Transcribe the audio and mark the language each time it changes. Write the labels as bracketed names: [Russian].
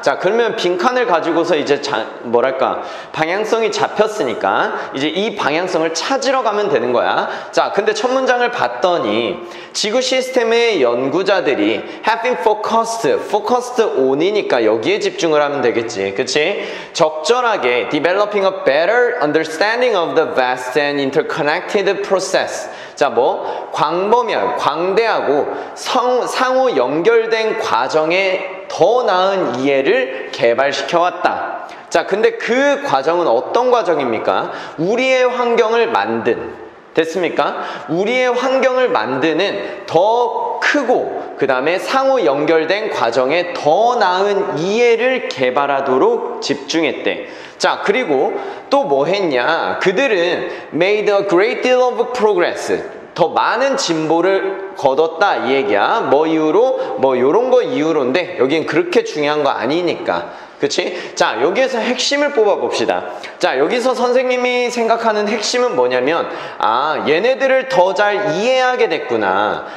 [Korean] 자, 그러면 빈칸을 가지고서 이제 뭐랄까, 방향성이 잡혔으니까 이제 이 방향성을 찾으러 가면 되는 거야. 자, 근데 첫 문장을 봤더니 지구 시스템의 연구자들이 [English] have been focused on [Korean] 이니까 여기에 집중을 하면 되겠지. 그치? 적절하게 [English] developing a better understanding of the vast and interconnected process. [Korean] 자, 뭐 광대하고 상호 연결된 과정에 더 나은 이해를 개발시켜왔다. 자, 근데 그 과정은 어떤 과정입니까? 우리의 환경을 만든, 됐습니까? 우리의 환경을 만드는 더 크고 그 다음에 상호 연결된 과정에 더 나은 이해를 개발하도록 집중했대. 자, 그리고 또 뭐 했냐? 그들은 [English] made a great deal of progress. [Korean] 더 많은 진보를 거뒀다 이 얘기야. 뭐 이유로? 뭐 요런 거 이유로인데 여긴 그렇게 중요한 거 아니니까. 그치? 자, 여기에서 핵심을 뽑아 봅시다. 자, 여기서 선생님이 생각하는 핵심은 뭐냐면, 아, 얘네들을 더 잘 이해하게 됐구나.